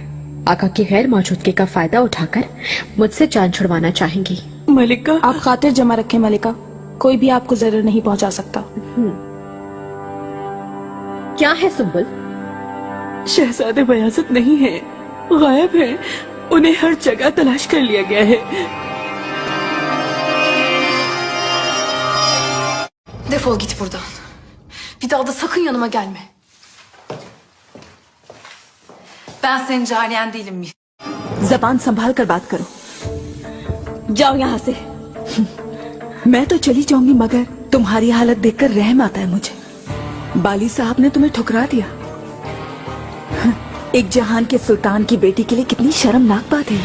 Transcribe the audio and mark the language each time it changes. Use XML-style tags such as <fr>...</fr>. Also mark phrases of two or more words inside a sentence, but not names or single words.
<hi>आका की गैर मौजूदगी का फायदा उठाकर मुझसे जान छुड़वाना चाहेंगी। मलिका, आप खातिर जमा रखें मलिका, कोई भी आपको जरूर नहीं पहुंचा सकता। क्या है सुम्बुल? शहजादे बयाज़त नहीं है, गायब है। उन्हें हर जगह तलाश कर लिया गया है।</hi> <tr>Defol git buradan. Bir daha da sakın yanıma gelme. Ben senin cariyen değilim mi?</tr> <hi>जबान संभाल कर बात करो। जाओ यहाँ से। मैं तो चली जाऊंगी, मगर तुम्हारी हालत देखकर रहम आता है मुझे। बाली साहब ने तुम्हें ठुकरा दिया। एक जहान के सुल्तान की बेटी के लिए कितनी शर्मनाक बात है।</hi>